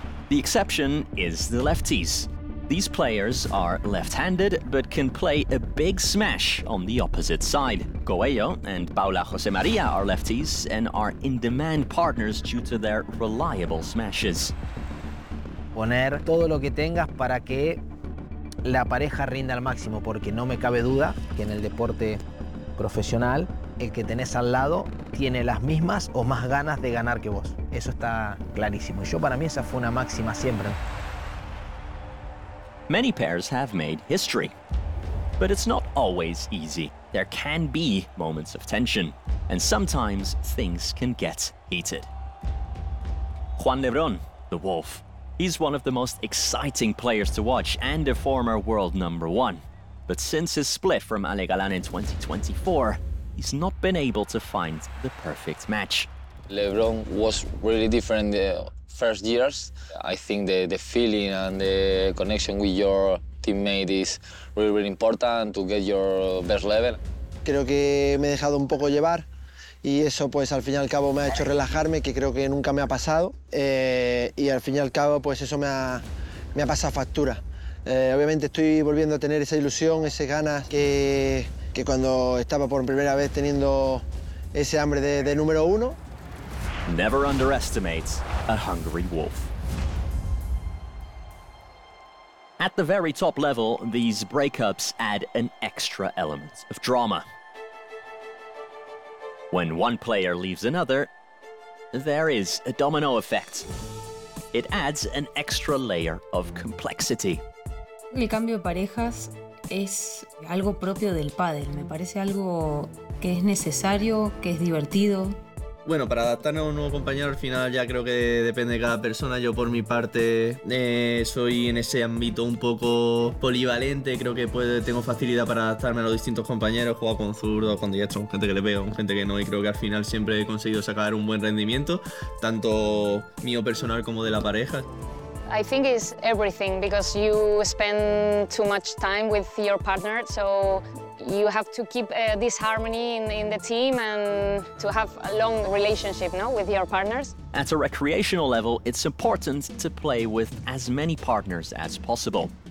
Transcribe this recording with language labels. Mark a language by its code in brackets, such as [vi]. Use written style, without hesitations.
[en] The exception is the lefties. These players are left-handed, but can play a big smash on the opposite side. Coelho and Paula José María are lefties and are in-demand partners due to their reliable smashes. [es] Poner todo lo que tengas para que la pareja rinda al máximo, porque no me cabe duda que en el deporte profesional el que tenés al lado tiene las mismas o más ganas de ganar que vos. Eso está clarísimo. Yo, para mí, esa fue una máxima siempre. [en] Many pairs have made history, but it's not always easy. There can be moments of tension, and sometimes things can get heated. Juan Lebrón, the Wolf. He's one of the most exciting players to watch and a former world number one. But since his split from Ale Galán in 2024, he's not been able to find the perfect match. Lebron was really different in the first years. I think the feeling and the connection with your teammate is really, really important to get your best level. [es] Creo que me he dejado un poco llevar. Y eso, pues, al fin y al cabo me ha hecho relajarme, que creo que nunca me ha pasado. Y al fin y al cabo, pues, eso me ha pasado factura. Obviamente estoy volviendo a tener esa ilusión, esas ganas que cuando estaba por primera vez teniendo ese hambre de número uno. [en] Never underestimate a hungry wolf. At the very top level, these breakups add an extra element of drama. When one player leaves another, there is a domino effect. It adds an extra layer of complexity. [es] El cambio de parejas es algo propio del pádel. Me parece algo que es necesario, que es divertido. Bueno, para adaptarme a un nuevo compañero, al final ya creo que depende de cada persona. Yo, por mi parte, soy en ese ámbito un poco polivalente. Creo que tengo facilidad para adaptarme a los distintos compañeros. Juego con zurdos, con diestros, con gente que le veo, con gente que no. Y creo que al final siempre he conseguido sacar un buen rendimiento, tanto mío personal como de la pareja. [en] I think it's everything, because you spend too much time with your partner, so you have to keep this harmony in the team and to have a long relationship, no, with your partners. At a recreational level, it's important to play with as many partners as possible.